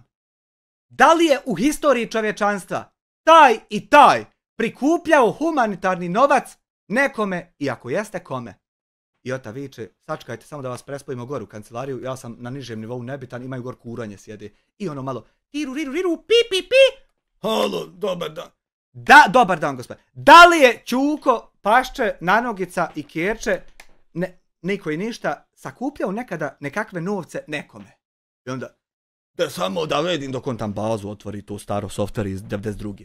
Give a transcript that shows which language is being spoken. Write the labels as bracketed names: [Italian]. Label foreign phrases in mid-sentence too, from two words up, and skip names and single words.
[Bosnian] Da li je u historiji čovječanstva taj i taj prikupljao humanitarni novac nekome i ako jeste kome? I ota viče, sačekajte samo da vas prespojimo gore u kancelariju, ja sam na nižem nivou nebitan, imaju gor kuranje sjede. I ono malo, tiru, riru, riru, pi, pi, pi. Halo, dobar dan. Da, dobar dan, gospodine. Da li je Čuko, Pašče, Nanogica i Kerče, niko i ništa, sakupljao nekada nekakve novce nekome? I onda, da samo da vidim dok on tam bazu otvori, tu staro software iz 92.